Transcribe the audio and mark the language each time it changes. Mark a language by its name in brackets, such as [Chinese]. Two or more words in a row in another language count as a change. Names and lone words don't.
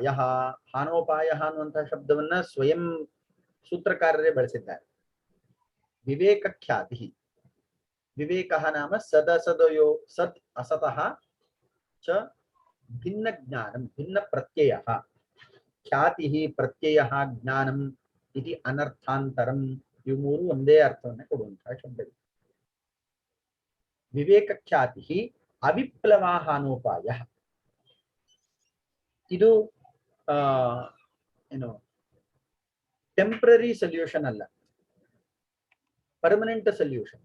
[Kannada] ಹಾನೋಪಾಯ ಅನ್ನುವಂತಹ ಶಬ್ದವನ್ನ ಸ್ವಯಂ ಸೂತ್ರಕಾರರೇ ಬಳಸಿದ್ದಾರೆ. [Sanskrit] ವಿವೇಕ ಖ್ಯಾತಿ, ವಿವೇಕ ನಾಮ ಸದಸದಯೋ ಸತ್ ಅಸತಃ ಚ ಭಿನ್ನ ಜ್ಞಾನಂ, ಭಿನ್ನ ಪ್ರತ್ಯಯ. ಖ್ಯಾತಿ ಪ್ರತ್ಯಯ ಜ್ಞಾನಂ ಇತಿ ಅನರ್ಥಾಂತರಂ. [Kannada] ಇವು ಮೂರು ಒಂದೇ ಅರ್ಥವನ್ನ ಕೊಡುವಂತಹ ಶಬ್ದಗಳು. [Sanskrit] ವಿವೇಕ ಖ್ಯಾತಿ ಅವಿಪ್ಲವಾಹಾನೋಪಾಯ. [Kannada] ಇದು ಏನು [English] temporary solution [Kannada] ಅಲ್ಲ, [English] permanent solution.